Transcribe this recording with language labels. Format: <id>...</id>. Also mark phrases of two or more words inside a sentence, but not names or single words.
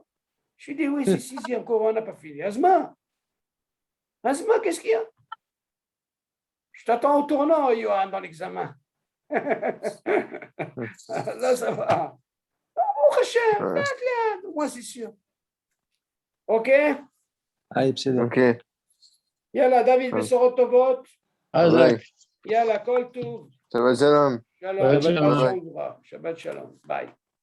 <fr>Je lui ai dit, oui, c'est le 6e cours, on n'a pas fini. Azma, qu'est-ce qu'il y a? Je t'attends au tournant, Johan, dans l'examen. Là, ça va. Moi, c'est sûr. OK?</fr> <he>Ah, בסדר.</he> <fr>Ok.</fr> <he>Yalla, David, בשורות טובות. Hazak. Yalla, כל טוב. שבת שלום. Shalom. Shabbat שבת שלום. Bye.</he>